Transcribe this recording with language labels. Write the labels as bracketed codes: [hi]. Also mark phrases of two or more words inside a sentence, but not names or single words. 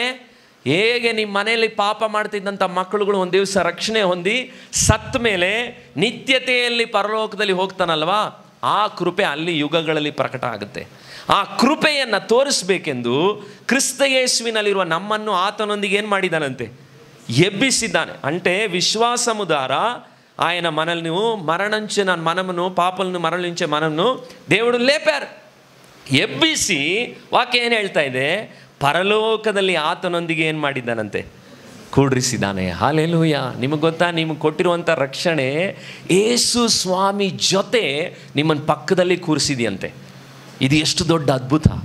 [kn] ಹೇಗೆ ನಿಮ್ಮ ಮನೆಯಲ್ಲಿ ಪಾಪ ಮಾಡ್ತಿದ್ದಂಥ ಮಕ್ಕಳುಗಳು ಒಂದು ದಿವಸ ರಕ್ಷಣೆ ಹೊಂದಿ ಸತ್ತ ಮೇಲೆ ನಿತ್ಯತೆಯಲ್ಲಿ ಪರಲೋಕದಲ್ಲಿ ಹೋಗ್ತಾನಲ್ವಾ, ಆ ಕೃಪೆ ಅಲ್ಲಿ ಯುಗಗಳಲ್ಲಿ ಪ್ರಕಟ ಆಗುತ್ತೆ. ಆ ಕೃಪೆಯನ್ನು ತೋರಿಸಬೇಕೆಂದು ಕ್ರಿಸ್ತ ಯೇಸುವಿನಲ್ಲಿರುವ ನಮ್ಮನ್ನು ಆತನೊಂದಿಗೆ ಏನು ಮಾಡಿದ್ದಾನಂತೆ? ఎబ్బిసిದ್ದಾನೆ. [te] అంటే విశ్వాసము ద్వారా ఆయన మనల్ని మరణించిన మనమును, పాపలను మరణించే మనమును దేవుడు లేపారు. [kn] ಎಬ್ಬಿಸಿ ವಾಕ್ಯ ಏನು ಹೇಳ್ತಾ ಇದೆ? ಪರಲೋಕದಲ್ಲಿ ಆತನೊಂದಿಗೆ ಏನು ಮಾಡಿದ್ದಾನಂತೆ? ಕೂಡಿಸಿದ್ದಾನೆ. ಹಾಲೆಲೂಯ. ನಿಮಗೆ ಗೊತ್ತಾ, ನಿಮಗೆ ಕೊಟ್ಟಿರುವಂಥ ರಕ್ಷಣೆ ಯೇಸು ಸ್ವಾಮಿ ಜೊತೆ ನಿಮ್ಮನ್ನು ಪಕ್ಕದಲ್ಲಿ ಕೂರಿಸಿದೆಯಂತೆ. ಇದು ಎಷ್ಟು ದೊಡ್ಡ ಅದ್ಭುತ.